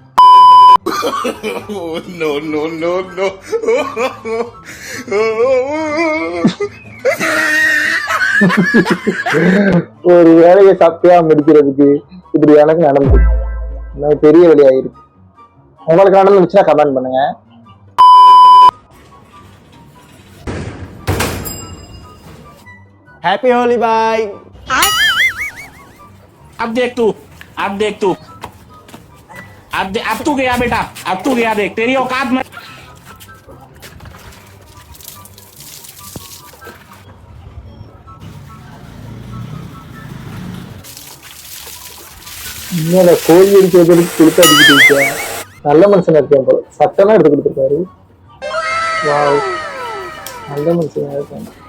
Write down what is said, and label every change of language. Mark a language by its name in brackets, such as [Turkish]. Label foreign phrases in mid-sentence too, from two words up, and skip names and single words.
[English] No, no, no, no. [Tamil] ஒரு வேலையை சத்தியா முடிக்கிறதுக்கு இப்படி எனக்கு நடந்து பெரிய வேலையாயிருக்கு. உங்களுக்கு நடந்துச்சுன்னா கமெண்ட் பண்ணுங்க. [Hindi] हैप्पी होली भाई. अब देख तू अब तू गया बेटा, अब तू गया. देख तेरी औकात में. [Tamil] கோழி அடிக்கிறதுக்கு கொடுத்து அடிக்கிட்டு இருக்கேன். நல்ல மனுஷனா இருக்கேன் போல. சட்டமா எடுத்து கொடுத்துருக்காரு. வாவ், நல்ல மனுஷனா இருக்கேன்.